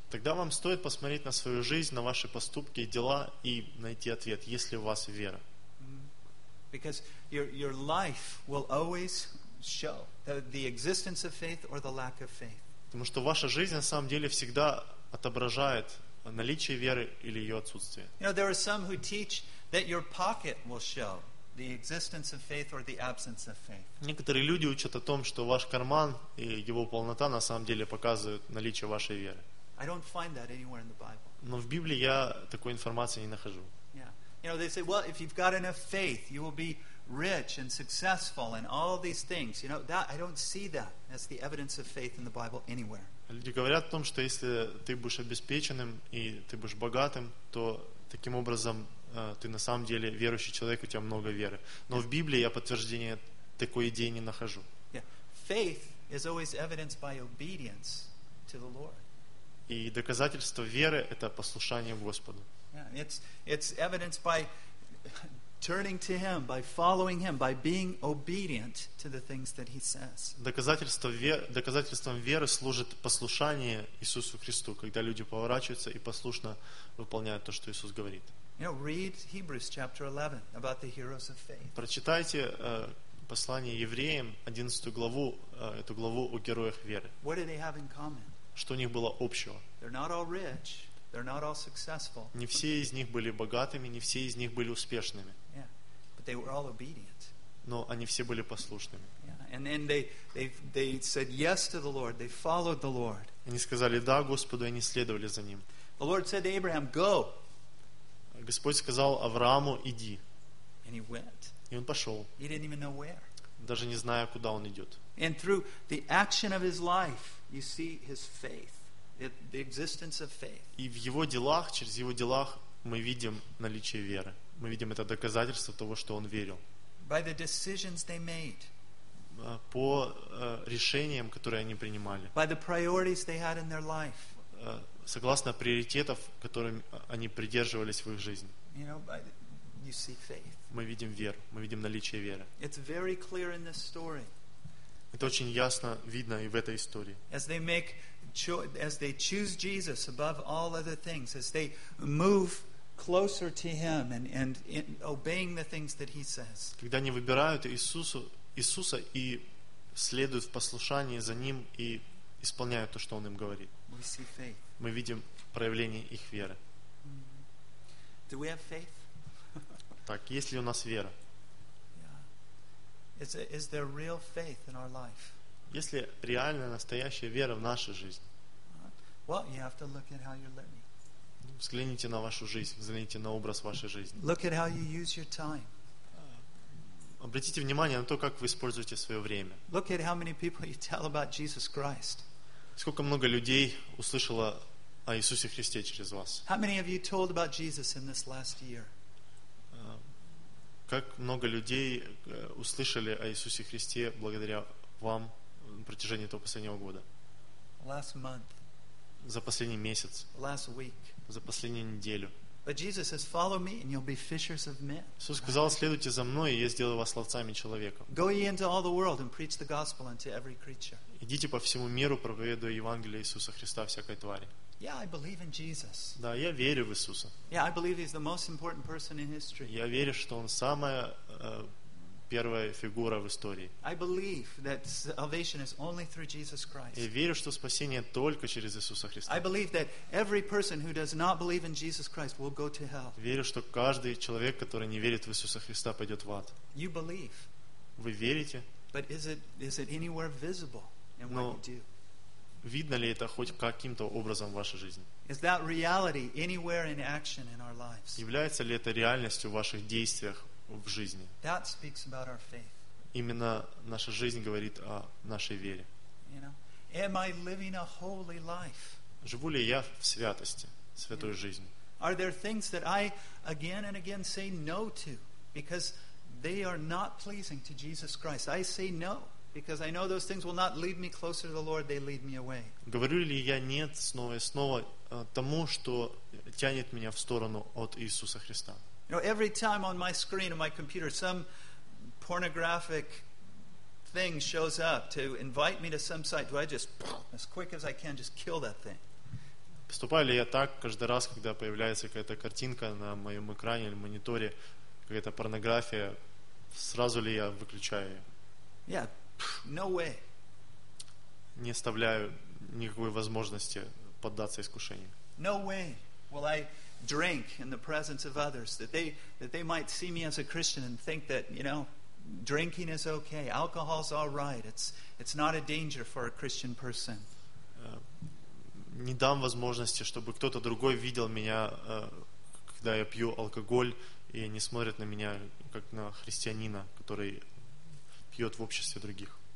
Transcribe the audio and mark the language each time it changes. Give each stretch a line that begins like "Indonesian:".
Russian: Тогда вам стоит посмотреть на свою жизнь, на ваши поступки и дела и найти ответ, есть ли у вас вера.
English: Because your life will always show the existence of faith or the lack of faith.
Russian: Потому что ваша жизнь на самом деле всегда отображает наличие веры или ее отсутствие.
English: You know, there are some who teach that your pocket will show the existence of faith or the absence of faith.
Russian: Некоторые люди учат о том, что ваш карман и его полнота на самом деле показывают наличие вашей веры.
English: I don't find that anywhere in the Bible.
Russian: Но в Библии я такой информации не нахожу.
English: Yeah. You know, they say, well, if you've got enough faith, you will be rich and successful and all these things. You know, that I don't see that as the evidence of faith in the Bible anywhere.
Russian: Люди говорят о том, что если ты будешь обеспеченным и ты будешь богатым, то таким образом ты на самом деле верующий человек, у тебя много веры. Но в Библии я подтверждения такой идеи не нахожу.
English: Yeah. Faith is always evidenced by obedience to the Lord.
Russian: И доказательство веры — это послушание Господу.
English: Yeah. It's evidenced by turning to him, by following him, by being obedient to the things that he says.
Russian: Доказательством веры служит послушание Иисусу Христу, когда люди поворачиваются и послушно выполняют то, что Иисус говорит.
English: You know, read Hebrews chapter 11 about the heroes of faith.
Russian: Прочитайте послание евреям, 11 главу, эту главу о героях веры.
English: What do they have in common?
Russian: Что у них было общего?
English: They're not all rich. They're not all successful.
Russian: Не все из них были богатыми, не все из них были успешными.
English: Yeah. But they were all obedient.
Russian: Но они все были послушными.
English: Yeah. And then they said yes to the Lord. They followed the Lord.
Russian: Они сказали да Господу, и они следовали за ним.
English: The Lord said to Abraham, "Go."
Russian: Господь сказал Аврааму, иди.
English: And he went.
Russian: И он пошел.
English: He didn't even know where.
Russian: Даже не зная, куда он идет.
English: And through the action of his life, you see his faith. The existence of faith.
Russian: И в его делах, через его делах, мы видим наличие веры. Мы видим это доказательство того, что он верил.
English: By the decisions they made.
Russian: По решениям, которые они принимали.
English: By the priorities they had in their life.
Russian: Согласно приоритетов, которыми они придерживались в их жизни.
English: You know, you see faith.
Russian: Мы видим веру, мы видим наличие веры.
English: It's very clear in this story.
Russian: Это очень ясно видно и в этой истории.
English: As they make as they choose Jesus above all other things, as they move closer to him and obeying the things that he says.
Russian: Когда они выбирают Иисуса и следуют в послушании за ним и исполняют то, что он им говорит.
English: We see faith.
Russian: Мы видим проявление их веры.
English: Do we have faith?
Russian: Так, есть ли у нас вера?
English: Is there real faith in our life?
Russian: Есть ли реальная, настоящая вера в нашей жизни?
English: Well, you have to look at how you're living.
Russian: Взгляните на вашу жизнь, взгляните на образ вашей жизни.
English: Look at how you use your time.
Russian: Обратите внимание на то, как вы используете свое время.
English: Look at how many people you tell about Jesus Christ.
Russian: Сколько много людей услышало о Иисусе Христе через вас?
English: How many have you told about Jesus in this last year?
Russian: Как много людей услышали о Иисусе Христе благодаря вам на протяжении этого последнего года?
English: Last month.
Russian: За последний месяц.
English: Last week.
Russian: За последнюю неделю.
English: But Jesus says, "Follow me, and you'll be fishers of men."
Russian: Иисус сказал: "Следуйте за мной, и я сделаю вас ловцами человека."
English: Go ye into all the world and preach the gospel unto every creature.
Russian: Идите по всему миру, проповедуя Евангелие Иисуса Христа всякой твари.
English: Yeah, I believe in Jesus.
Russian: Да, я верю в Иисуса.
English: Yeah, I believe he's the most important person in history.
Russian: Я верю, что он самая первая фигура в истории.
English: I believe that salvation is only through Jesus Christ.
Russian: Я верю, что спасение только через Иисуса Христа.
English: I believe that every person who does not believe in Jesus Christ will go to hell.
Russian: Верю, что каждый человек, который не верит в Иисуса Христа, пойдет в ад.
English: You believe.
Russian: Вы верите?
English: But is it anywhere visible in what you do?
Russian: Видно ли это хоть каким-то образом в вашей жизни?
English: Is that reality anywhere in action in our lives?
Russian: Является ли это реальностью в ваших действиях в жизни?
English: That speaks about our faith.
Russian: Именно наша жизнь говорит о нашей вере.
English: You know? Am I living a holy life?
Russian: Живу ли я в святости, святой жизни?
English: Are there things that I again and again say no to because they are not pleasing to Jesus Christ? I say no. Because I know those things will not lead me closer to the Lord; they lead me away.
Russian: Говорю ли я нет снова и снова тому, что тянет меня в сторону от Иисуса Христа?
English: You know, every time on my screen on my computer, some pornographic thing shows up to invite me to some site. Do I just, as quick as I can, just kill that thing?
Russian: Поступаю ли я так каждый раз, когда появляется какая-то картинка на моем экране или мониторе, какая-то порнография? Сразу ли я выключаю ее?
English: Yeah. No way.
Russian: Не оставляю никакой возможности поддаться искушению.
English: No way. Will I drink in the presence of others that they might see me as a Christian and think that, you know, drinking is okay. Alcohol's all right. It's not a danger for a Christian person.
Russian: Не дам возможности, чтобы кто-то другой видел меня, когда я пью алкоголь, и они смотрят на меня как на христианина, который пьет в обществе других.